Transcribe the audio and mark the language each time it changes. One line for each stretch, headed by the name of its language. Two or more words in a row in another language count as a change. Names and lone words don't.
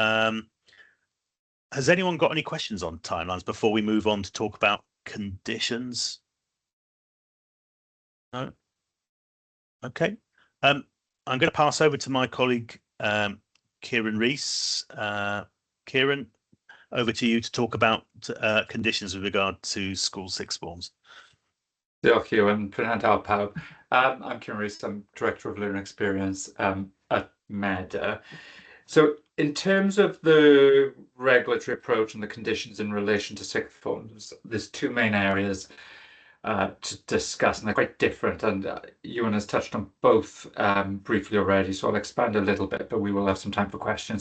English: Has anyone got any questions on timelines before we move on to talk about conditions? No? Okay. I'm going to pass over to my colleague, Kieran Rees. Kieran, over to you to talk about conditions with regard to school sixth forms.
Welsh: Diolch, Ewan. Prynhawn pawb.
English: I'm Kieran Rees. I'm Director of Learning Experience at Medr. So in terms of the regulatory approach and the conditions in relation to sixth forms, there's two main areas to discuss, and they're quite different, and Ewan has touched on both briefly already, so I'll expand a little bit, but we will have some time for questions.